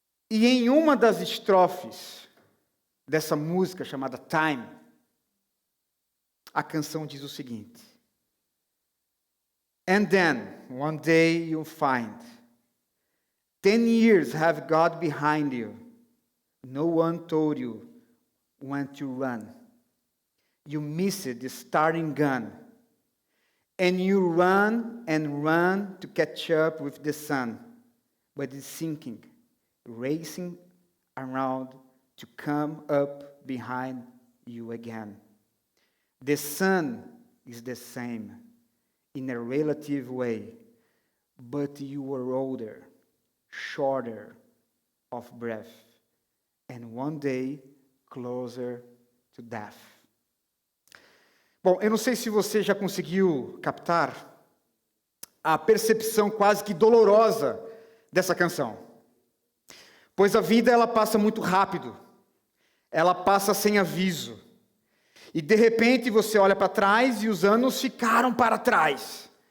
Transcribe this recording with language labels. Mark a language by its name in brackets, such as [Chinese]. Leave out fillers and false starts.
[Portuguese] E em uma das estrofes dessa música chamada Time, a canção diz o seguinte: [English] And then, one day you'll find, 10 years have gone behind you, no one told you when to run. You missed the starting gun, and you run and run to catch up with the sun, but it's sinking, racing around to come up behind you again. The sun is the same in a relative way, but you are older, shorter of breath, and one day closer to death. [Portuguese] Bom, eu não sei se você já conseguiu captar a percepção quase que dolorosa dessa canção. Pois a vida ela passa muito rápido, ela passa sem aviso. E de repente você olha para trás e os anos ficaram para trás.